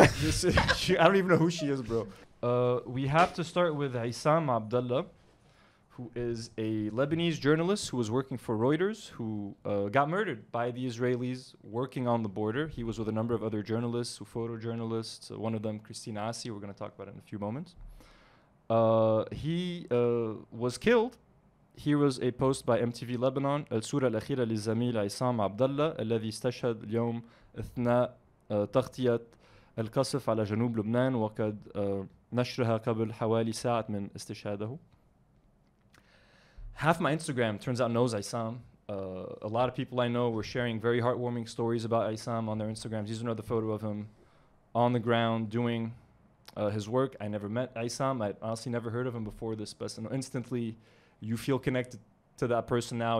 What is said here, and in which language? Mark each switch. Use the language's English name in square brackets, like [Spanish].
[English] I don't even know who she is, bro. We have to start with Issam Abdallah, who is a Lebanese journalist who was working for Reuters, who got murdered by the Israelis working on the border. He was with a number of other journalists, photojournalists, one of them, Christina Assi. We're going to talk about it in a few moments. He was killed. Here was a post by MTV Lebanon. [Arabic] الصورة الأخيرة للزميل عصام عبد الله الذي استشهد اليوم أثناء تغطية القصف على جنوب لبنان وقد نشرها قبل حوالي ساعة من استشهاده. [English] Half my Instagram turns out knows Issam. A lot of people I know were sharing very heartwarming stories about Issam on their Instagrams. Here's another photo of him on the ground doing his work. I never met Issam. I honestly never heard of him before this, but instantly you feel connected to that person now.